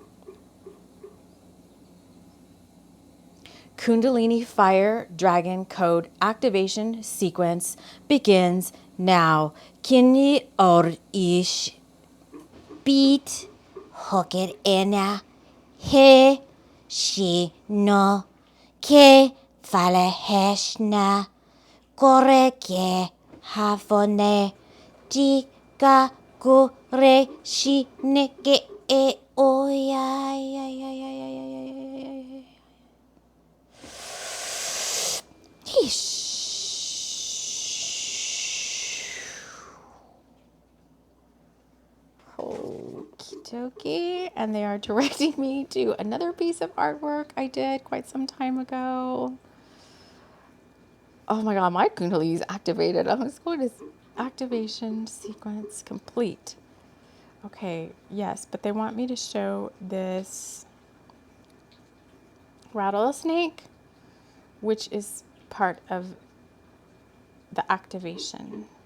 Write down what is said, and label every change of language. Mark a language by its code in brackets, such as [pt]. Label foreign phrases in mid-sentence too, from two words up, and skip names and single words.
[en] Kundalini fire dragon code activation sequence begins now. Kini or ish beat hoket ena he shi no ke fale heshna kore ke hafone tika kure shi neke e oya ya ya ya ya ya ya ya ya. Okie dokie. And they are directing me to another piece of artwork I did quite some time ago. Oh my God, my Kundalini is activated. I'm just going to activation sequence complete. Okay, yes, but they want me to show this rattlesnake, which is part of the activation.